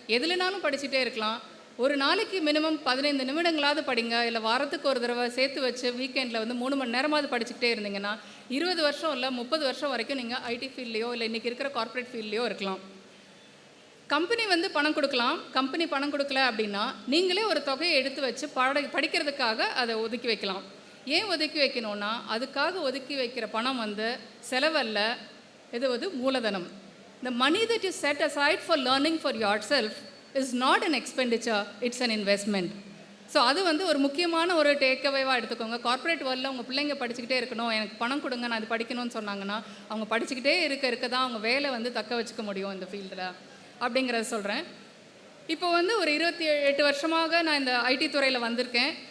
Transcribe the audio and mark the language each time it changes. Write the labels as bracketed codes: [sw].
[ta] எதுலனாலும் படிச்சுட்டே இருக்கலாம். ஒரு நாளைக்கு மினிமம் 15 நிமிடங்களாவது படிங்க, இல்லை வாரத்துக்கு ஒரு தடவை சேர்த்து வச்சு வீக்கெண்டில் வந்து 3 மணி நேரமாவது படிச்சுக்கிட்டே இருந்தீங்கன்னா 20 வருஷம் இல்லை 30 வருஷம் வரைக்கும் நீங்கள் IT ஃபீல்ட்லேயோ இல்லை இன்றைக்கி இருக்கிற கார்ப்பரேட் ஃபீல்ட்லேயோ இருக்கலாம். கம்பெனி வந்து பணம் கொடுக்கலாம். கம்பெனி பணம் கொடுக்கல அப்படின்னா நீங்களே ஒரு தொகையை எடுத்து வச்சு படிக்கிறதுக்காக அதை ஒதுக்கி வைக்கலாம். ஏன் ஒதுக்கி வைக்கணும்னா, அதுக்காக ஒதுக்கி வைக்கிற பணம் வந்து செலவல்ல, இது வந்து மூலதனம். [en] The money that you set aside for learning for yourself is not an expenditure, it's an investment. [ta] So அது வந்து ஒரு முக்கியமான ஒரு டேக்அவேவாக எடுத்துக்கோங்க. கார்ப்பரேட் வேர்ல்டில் உங்கள் பிள்ளைங்க படிச்சுக்கிட்டே இருக்கணும், எனக்கு பணம் கொடுங்க, நான் இது படிக்கணும்னு சொன்னாங்கன்னா அவங்க படிச்சுக்கிட்டே இருக்க தான் அவங்க வேலை வந்து தக்க வச்சுக்க முடியும் இந்த ஃபீல்டில் அப்படிங்கிறத சொல்கிறேன். இப்போ வந்து ஒரு 28 வருஷமாக நான் இந்த IT துறையில் வந்திருக்கேன்.